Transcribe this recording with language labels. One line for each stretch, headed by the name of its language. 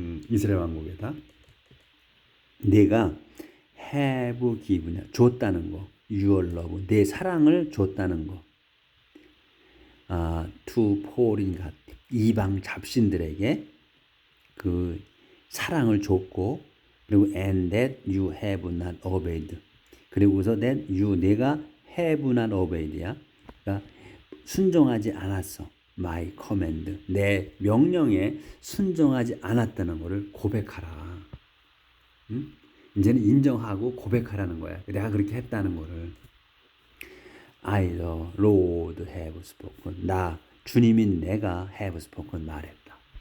Korean: 이스라엘 왕국에다 내가
English: have given
Korean: 줬다는 거.
English: your love
Korean: 내 사랑을 줬다는 거.
English: to foreign god
Korean: 이방 잡신들에게 그 사랑을 줬고 그리고
English: and that you have not obeyed
Korean: 그리고서
English: that 내가 have not obeyed야.
Korean: 그러니까 순종하지 않았어.
English: my command
Korean: 내 명령에 순종하지 않았다는 것을 고백하라. 이제는 인정하고 고백하라는 거야. 내가 그렇게 했다는 것을.
English: I the Lord have spoken.
Korean: 주님인 내가
English: have spoken
Korean: 말했다.